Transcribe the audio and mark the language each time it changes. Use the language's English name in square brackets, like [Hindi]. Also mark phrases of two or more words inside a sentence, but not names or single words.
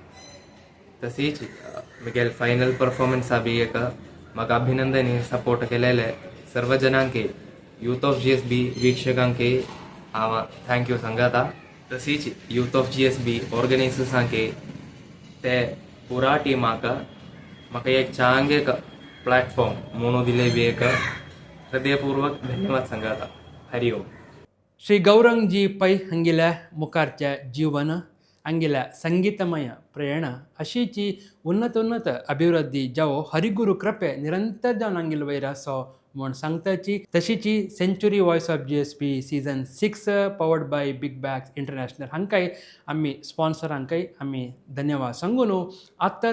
[Konkani] तशीच म्हगेले [English] final performance [Konkani] बी एक म्हाका अभिनंदनी सपोर्ट केलेले सर्व जनांके यूथ ऑफ GSB वीक्षकांके हांव थँक्यू सांगता. तशीच यूथ ऑफ GSB ऑर्गनायझर्सांके ते पुरा टिमाक म्हाका एक चांगे एक प्लॅटफॉर्म म्हणून दिले बी एक हृदयपूर्वक धन्यवाद सांगता. हरि ओम. श्री गौरंगजी पै हांगेल्या मुखारच्या जीवन, हांगेल्या संगीतमय प्रेरणा अशीची उन्नत अभिवृद्धी जावो हरिगुरू कृपे निरंतर जावन हांगेले वयर आसो म्हूण सांगताची. तशीची सेंच्युरी वॉयस ऑफ GSB [English] season 6 powered by [Konkani] बिग बॅग्स इंटरनॅशनल हांकांय आमी स्पॉन्सरांकाय आमी धन्यवाद सांगून आतां